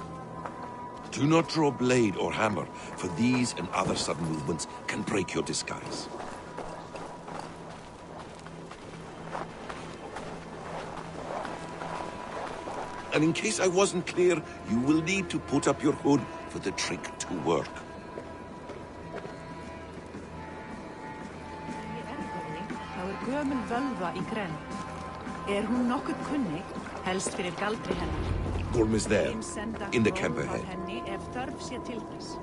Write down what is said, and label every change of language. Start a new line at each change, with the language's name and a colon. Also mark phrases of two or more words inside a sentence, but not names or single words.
English: Do not draw blade or hammer, for these and other sudden movements can break your disguise. And in case I wasn't clear, you will need to put up your hood for the trick to work.
Icelandic: Gömul völva í grennd. Hún nokkuð kunnig, helst fyrir galdri hennar.
English: Gorm is there, in the camp ahead.
Icelandic: Henni ef þörf sé til þess.